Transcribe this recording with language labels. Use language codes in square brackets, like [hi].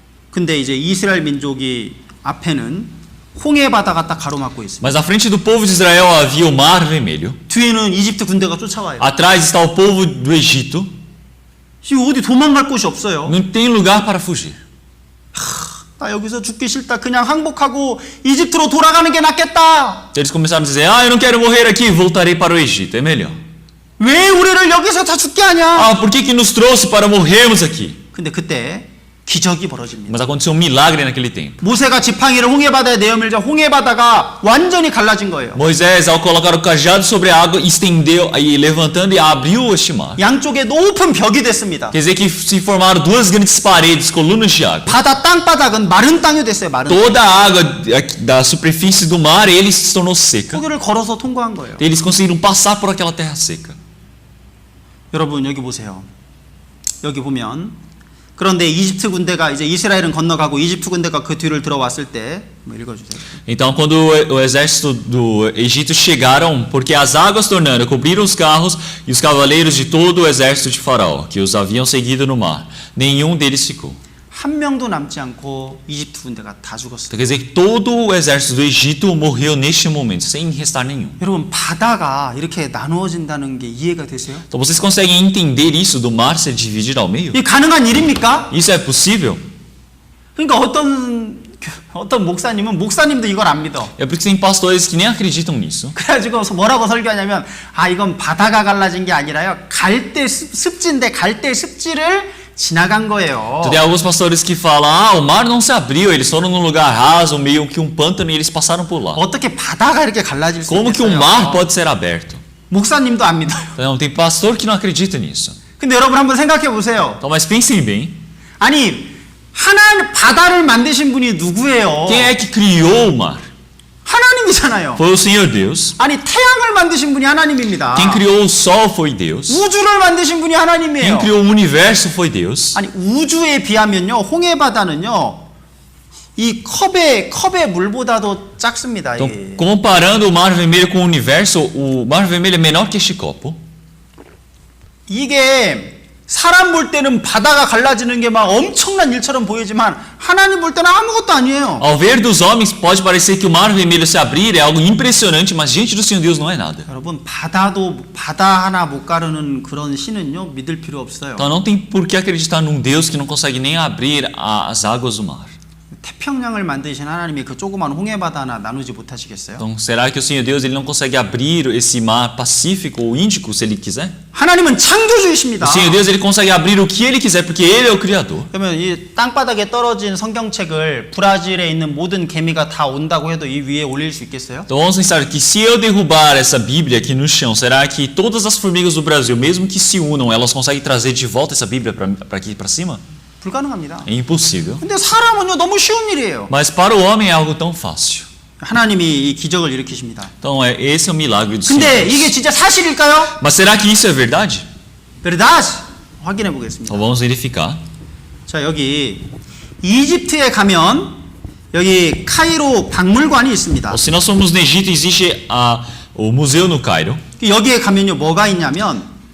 [ko] 근데 이제 이스라엘 민족이 앞에는 홍해 바다가 딱 가로막고 있습니다. [pt] Mas na frente do povo de Israel havia o Mar Vermelho. [ko] 뒤에는 이집트 군대가 쫓아와요. [pt] Atrás está o povo do Egito. [ko] 지금 어디 도망갈 곳이 없어요. [pt] Não tem lugar para fugir. [ko] 나 여기서 죽기 싫다. 그냥 항복하고 이집트로 돌아가는 게 낫겠다. [pt] Eles começaram a dizer: Ah, eu não quero morrer aqui, voltarei para o Egito, é melhor. [ko] 왜 우리를 여기서 다 죽게 하냐? [pt] Ah, por que nos trouxe para morrermos aqui? [ko] 근데 그때 기적이 벌어집니다. [pt] Mas aconteceu um milagre naquele tempo. [ko] 모세가 지팡이를 홍해 바다에 내어밀자 홍해 바다가 완전히 갈라진 거예요. [pt] Moisés, ao colocar o cajado sobre a água, estendeu, e levantando e abriu este mar. [ko] 양쪽에 높은 벽이 됐습니다. [pt] Quer dizer que se formaram duas grandes paredes, colunas de água. [ko] 바다 땅바닥은 마른 땅이 됐어요. 마른 땅. [pt] Toda a água da superfície do mar, ele se tornou seca. [ko] 거기를 걸어서 통과한 거예요. [pt] Eles conseguiram passar por aquela terra seca. [ko] 여러분 여기 보세요. 여기 보면 그런데 이집트 군대가 이제 이스라엘은 건너가고 이집트 군대가 그 뒤를 들어왔을 때 한번 읽어주세요. [pt] Então, quando o exército do Egito chegaram, porque as águas tornando cobriram os carros e os cavaleiros de todo o exército de Faraó, que os haviam seguido no mar, nenhum deles ficou. [ko] 한 명도 남지 않고 이집트 군대가 다 죽었어요. [pt] Então, quer dizer que todo o exército do Egito morreu neste momento, sem restar nenhum. [ko] 여러분 바다가 이렇게 나누어진다는 게 이해가 되세요? [pt] Então, vocês conseguem entender isso do mar ser dividido ao meio? [ko] 이게 가능한 일입니까? [pt] Isso é possível? [ko] 그러니까 어떤 목사님도 이걸 안 믿어. [pt] É porque tem pastores que nem acreditam nisso. [ko] 그래가지고 뭐라고 설교하냐면 이건 바다가 갈라진 게 아니라요 갈대 습지인데 갈대 습지를 지나간 거예요. [pt] Tem alguns pastores que falam: o mar não se abriu, eles foram num lugar raso, meio que um pântano, e eles passaram por lá. [ko] 어떻게 바다가 이렇게 갈라질 수 [pt] Como que o [ko] 있겠어요? [pt] mar pode ser aberto? [ko] 목사님도 안 믿어요. [pt] Então, tem pastor que não acredita nisso. [ko] 근데 여러분 한번 생각해 보세요. [pt] Então, mas pensem bem, [ko] 아니 바다를 만드신 분이 누구예요? [pt] quem é que criou o mar? [ko] 하나님이잖아요. [pt] Foi o Senhor Deus. [ko] 아니 태양을 만드신 분이 하나님입니다. [pt] Quem criou o sol foi Deus. [ko] 우주를 만드신 분이 [pt] Quem [ko] 하나님이에요. [pt] criou o universo foi Deus. [ko] 아니 우주에 비하면요 홍해 바다는요 이 컵의 물보다도 작습니다. [pt] Então, [ko] 예. [pt] comparando o mar vermelho com o universo, o mar vermelho é menor que este copo. [ko] 이게 사람 볼 때는 바다가 갈라지는 게 막 엄청난 일처럼 보이지만 하나님 볼 때는 아무것도 아니에요. [pt] Ao ver dos homens, pode parecer que o mar vermelho se abrir é algo impressionante, mas diante do Senhor Deus não é nada. [ko] 여러분 바다 하나 못 가르는 그런 신은요 믿을 필요 없어요. [pt] Então não tem por que acreditar num Deus que não consegue nem abrir as águas do mar. [ko] 태평양을 만드신 하나님이 그 조그만 홍해 바다 하나 나누지 못하시겠어요? [pt] Então será que o Senhor Deus ele não consegue abrir esse mar Pacífico ou Índico se ele quiser? [ko] 하나님은 창조주이십니다. [pt] O Senhor Deus ele consegue abrir o que ele quiser porque ele é o criador. [ko] 그러면 이 땅바닥에 떨어진 성경책을 브라질에 있는 모든 개미가 다 온다고 해도 이 위에 올릴 수 있겠어요? [pt] Então vamos pensar que se eu derrubar essa Bíblia aqui no chão, será que todas as formigas do Brasil, mesmo que se unam, elas conseguem trazer de volta essa Bíblia para aqui para cima? [ko] 불가능합니다. [pt] É impossível. [ko] 근데 사람은요 너무 쉬운 일이에요. [pt] Mas para o homem é algo tão fácil. [ko] 하나님이 이 기적을 일으키십니다. [pt] Então esse é o milagre do Senhor. [ko] 근데 이게 진짜 사실일까요? [pt] Mas será que isso é verdade? verdade. [ko] 확인해 보겠습니다. [pt] Então vamos verificar. [ko] 자 여기 이집트에 가면 여기 카이로 박물관이 있습니다. [pt] Se nós formos no Egito, existe o museu no Cairo. [ko] 여기에 가면요 뭐가 있냐면